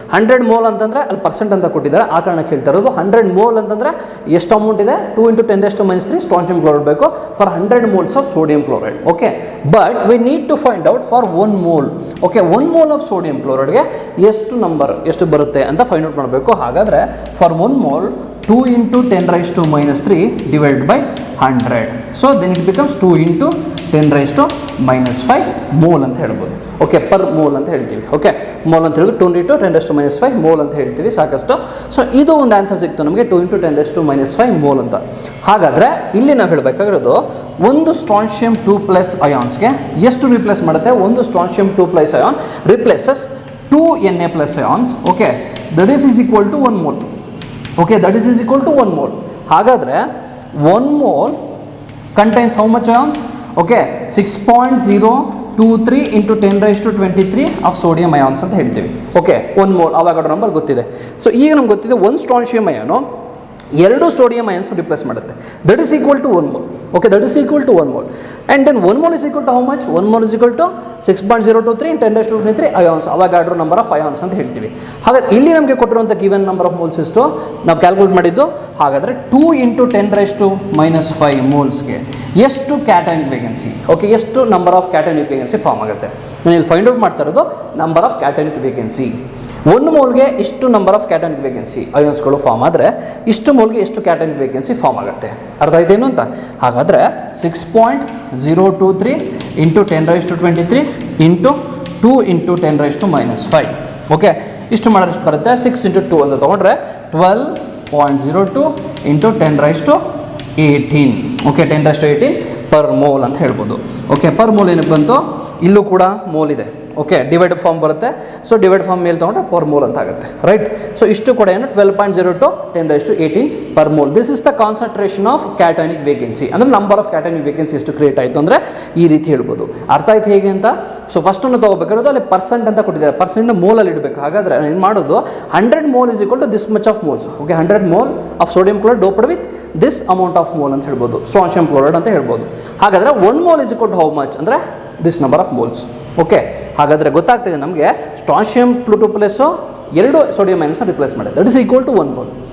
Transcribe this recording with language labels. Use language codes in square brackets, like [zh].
[kn] 100 mole ಅಂತಂದರೆ ಅಲ್ಲಿ percent ಅಂತ ಕೊಟ್ಟಿದ್ದಾರೆ, ಆ ಕಾರಣಕ್ಕೆ ಹೇಳ್ತಾ ಇರೋದು. 100 mole ಅಂತಂದರೆ ಎಷ್ಟು ಅಮೌಂಟ್ ಇದೆ, 2 into 10 raised to minus 3 strontium chloride ಬೇಕು [en] For 100 moles of sodium chloride. Okay, but we need to find out for 1 mole. [kn] Okay, 1 mole of sodium ಕ್ಲೋರೈಡ್ಗೆ ಎಷ್ಟು ಬರುತ್ತೆ ಅಂತ ಫೈಂಡ್ ಔಟ್ ಮಾಡಬೇಕು. [en] ಹಾಗಾದರೆ for 1 mole 2 into 10 raised to minus 3 divided by 100. So then it becomes 2 into 10 raised to minus 5 mole ಅಂತ ಹೇಳ್ಬೋದು. [kn] Okay, per mole ಅಂತ ಹೇಳ್ತೀವಿ. Okay, mole ಅಂತ ಹೇಳಿದ್ರೆ 2 into 10 raised to minus 5 mole ಅಂತ ಹೇಳ್ತೀವಿ, ಸಾಕಷ್ಟು. ಸೊ ಇದು ಒಂದು ಆನ್ಸರ್ ಸಿಕ್ತು ನಮಗೆ, 2 into 10 raised to minus 5 mole ಅಂತ. ಹಾಗಾದರೆ ಇಲ್ಲಿ ನಾವು ಹೇಳಬೇಕಾಗಿರೋದು, ಒಂದು ಸ್ಟ್ರಾನ್ಶಿಯಂ 2+ ಅಯಾನ್ಸ್ಗೆ ಎಷ್ಟು ರಿಪ್ಲೇಸ್ ಮಾಡುತ್ತೆ, ಒಂದು strontium 2+ ion ರಿಪ್ಲೇಸಸ್ 2 Na+ ions. [en] Okay, that is equal to 1 mole. Okay, that is equal to 1 mole. ಹಾಗಾದರೆ 1 mole contains how much ions? [kn] Okay, 6.023 into 10 raised to 23 of sodium ions ಅಂತ ಹೇಳ್ತೀವಿ. ಓಕೆ, 1 mole ಅವಾಗ number ಗೊತ್ತಿದೆ. So ಈಗ ನಮ್ಗೆ ಗೊತ್ತಿದೆ 1 strontium ಅಯಾನು 2 sodium ions replace ಮಾಡುತ್ತೆ, [en] That is equal to 1 mole. Okay, that is equal to 1 mole. And then 1 mole is equal to how much? 1 mole is equal to 6.023 in 10 raised to 23 ions, [kn] ಅವಾಗ order number of ions ಅಂತ ಹೇಳ್ತೀವಿ. ಹಾಗಾದ್ರೆ ಇಲ್ಲಿ ನಮಗೆ ಕೊಟ್ಟಿರುವಂಥ given number of moles ಎಷ್ಟು ನಾವು calculate ಮಾಡಿದ್ದು. ಹಾಗಾದರೆ 2 into 10 raised to minus 5 ಮೋಲ್ಸ್ಗೆ ಎಷ್ಟು ಕ್ಯಾಟನಿಕ್ ವೇಕೆನ್ಸಿ, ಓಕೆ, ಎಷ್ಟು ನಂಬರ್ ಆಫ್ ಕ್ಯಾಟನಿಕ್ ವೇಕೆನ್ಸಿ ಫಾರ್ಮ್ ಆಗುತ್ತೆ. ನಾನು ಇಲ್ಲಿ ಫೈಂಡ್ ಔಟ್ ಮಾಡ್ತಾ ಇರೋದು ನಂಬರ್ ಆಫ್ ಕ್ಯಾಟನಿಕ್ ವೇಕೆನ್ಸಿ. 1 ಮೋಲ್ಗೆ ಇಷ್ಟು ನಂಬರ್ ಆಫ್ ಕ್ಯಾಟನಿಕ್ ವೇಕೆನ್ಸಿ ಅಯಾನ್ಸ್ಗಳು ಫಾರ್ಮ್ ಆದರೆ ಇಷ್ಟು ಮೋಲ್ಗೆ ಎಷ್ಟು ಕ್ಯಾಟನಿಕ್ ವೇಕೆನ್ಸಿ ಫಾರ್ಮ್ ಆಗುತ್ತೆ. ಅರ್ಥ ಆಯ್ತೇನು ಅಂತ? [en] ಹಾಗಾದರೆ 6.023 into 10 raised to 23 into 2 into 10 raised to minus 5. [kn] Okay, ಇಷ್ಟು ಮಾಡಿದ್ರೆ ಎಷ್ಟು ಬರುತ್ತೆ, 6 into 2 ಅಂತ ತೊಗೊಂಡ್ರೆ 12.02 into 10 raised to 18. Okay, 10 raised to 18 per mole ಅಂತ ಹೇಳ್ಬೋದು. ಓಕೆ, ಪರ್ ಮೋಲ್ ಏನಕ್ಕೆ ಬಂತು, ಇಲ್ಲೂ ಕೂಡ ಮೋಲ್ ಇದೆ. ಓಕೆ, ಡಿವೈಡ್ ಫಾರ್ಮ್ ಬರುತ್ತೆ. ಸೊ ಡಿವೈಡ್ ಫಾರ್ಮ್ ಮೇಲೆ ತೊಗೊಂಡ್ರೆ ಪರ್ ಮೋಲ್ ಅಂತ ಆಗುತ್ತೆ, ರೈಟ್. ಸೊ ಇಷ್ಟು ಕೂಡ ಏನು 12.02 10 raised to 18 per mole. [en] this is the concentration of cationic vacancy, [kn] ಅಂದರೆ ನಂಬರ್ ಆಫ್ ಕ್ಯಾಟನಿಕ್ ವೇಕೆನ್ಸಿ ಎಷ್ಟು ಕ್ರಿಯೇಟ್ ಆಯಿತು ಅಂದರೆ ಈ ರೀತಿ ಹೇಳ್ಬೋದು. ಅರ್ಥ ಆಯ್ತು ಹೇಗೆ ಅಂತ? ಸೊ ಫಸ್ಟನ್ನು ತೊಗೋಬೇಕಾಗಿರೋದು ಅಲ್ಲಿ ಪರ್ಸೆಂಟ್ ಅಂತ ಕೊಟ್ಟಿದ್ದಾರೆ, ಪರ್ಸೆಂಟ್ ಮೋಲಲ್ಲಿ ಇಡಬೇಕು. [en] ಹಾಗಾದರೆ ಏನು ಮಾಡೋದು, 100 mole is equal to this much of moles. [kn] Okay, [en] 100 mole of sodium chloride doped with this amount of mole [kn] ಅಂತ ಹೇಳ್ಬೋದು, ಸ್ಟ್ರಾನ್ಶಿಯಂ ಕ್ಲೋರೈಡ್ ಅಂತ ಹೇಳ್ಬೋದು. ಹಾಗಾದರೆ [en] 1 mole is equal to how much [kn] ಅಂದರೆ this number of moles. Okay, ಹಾಗಾದರೆ ಗೊತ್ತಾಗ್ತಿದೆ ನಮಗೆ strontium 2+ 2 sodium ಅಯಾನ್ಸ್ನ replace ಮಾಡಿದೆ, [en] That is equal to 1 mole.